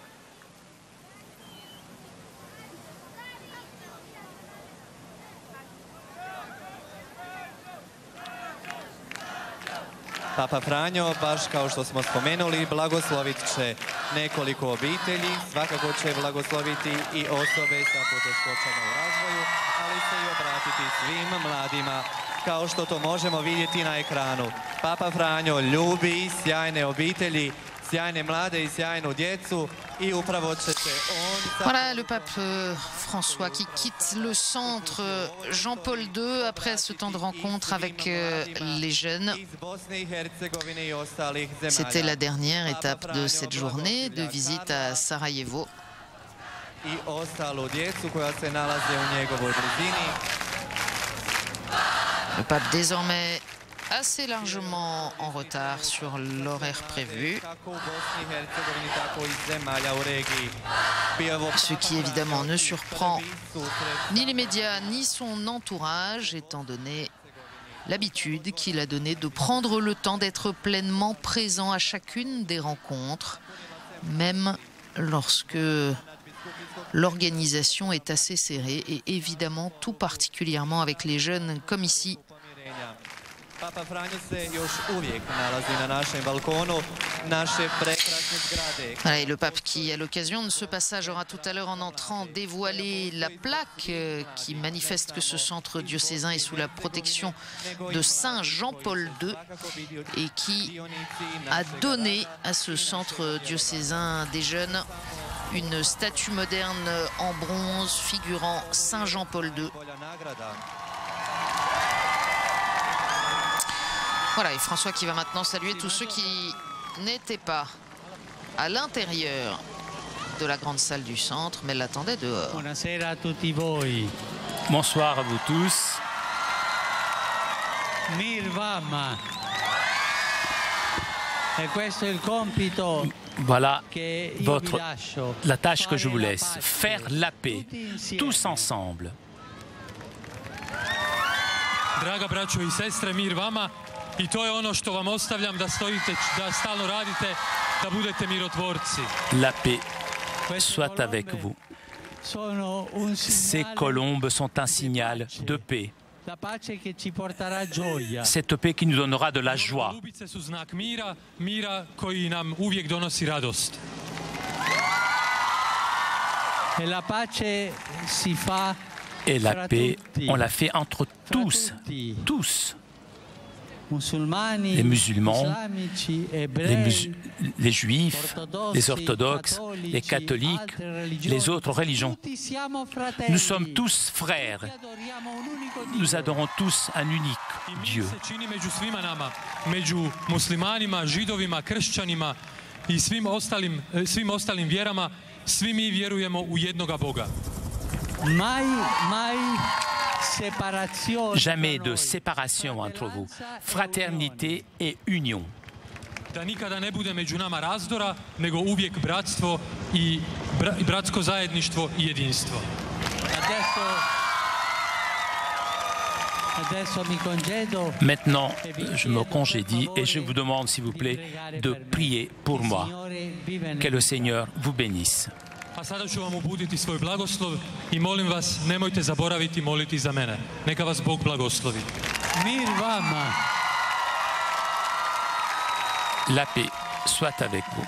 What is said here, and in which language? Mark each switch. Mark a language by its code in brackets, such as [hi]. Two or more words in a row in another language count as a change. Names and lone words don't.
[hr] Papa Franjo, baš kao što smo spomenuli, blagoslovit će nekoliko obitelji, svakako će blagosloviti I osobe sa poteškoćama u razvoju, ali se I obratiti svim mladima, kao što to možemo vidjeti na ekranu. Papa Franjo ljubi sjajne obitelji, sjajne mlade I sjajnu djecu I upravo će se on... [fr] Voilà le pape François qui quitte le centre Jean-Paul II après ce temps de rencontre avec les jeunes. C'était la dernière étape de cette journée de visite à Sarajevo. [hr] I ostalu djecu koja se nalaze u njegovoj blizini. [fr] Le pape désormais assez largement en retard sur l'horaire prévu. Ce qui évidemment ne surprend ni les médias ni son entourage, étant donné l'habitude qu'il a donnée de prendre le temps d'être pleinement présent à chacune des rencontres, même lorsque l'organisation est assez serrée et évidemment tout particulièrement avec les jeunes comme ici. [hr] Papa Franjo se još uvijek nalazi na našem balkonu naše prekrasne zgrade. [fr] Voilà, et le pape qui, à l'occasion de ce passage, aura tout à l'heure en entrant dévoilé la plaque qui manifeste que ce centre diocésain est sous la protection de Saint Jean-Paul II et qui a donné à ce centre diocésain des jeunes une statue moderne en bronze figurant Saint Jean-Paul II. Voilà, et François qui va maintenant saluer tous ceux qui n'étaient pas à l'intérieur de la grande salle du centre, mais l'attendaient dehors. Bonsoir à vous tous. [hr] Mirvama. [it] E questo è il compito. [fr] Voilà la tâche que je vous laisse, faire la paix, tous ensemble. [hr] Draga braćo I sestre, mir vama. I to je ono što vam ostavljam, da stojite, da stalno radite, da budete mirotvorci. [fr] La paix soit avec vous. Ces colombes sont un signal de paix. Cette paix qui nous donnera de la joie. [hr] Golubice su znak mira, mira koji nam uvijek donosi radost. [it] E la pace si fa. [fr] Et la paix, on la fait entre tous, tous. Les musulmans, les juifs, les orthodoxes, les catholiques, les autres religions. Nous sommes tous frères. Nous adorons tous un unique Dieu. [hr] Među muslimanima, židovima, kršćanima I svim ostalim vjerama, svi mi vjerujemo u jednoga Boga. [fr] Jamais de séparation entre vous, fraternité et union. [hr] Da nikada ne bude među nama razdora, nego uvijek bratstvo I bratsko zajedništvo I jedinstvo. [fr] Maintenant, je me congédie et je vous demande, s'il vous plaît, de prier pour moi. Que le Seigneur vous bénisse. [hr] A sada ću vam uputiti svoj blagoslov I molim vas, nemojte zaboraviti moliti za mene. Neka vas Bog blagoslovi. Mir vama. [fr] La paix soit avec vous.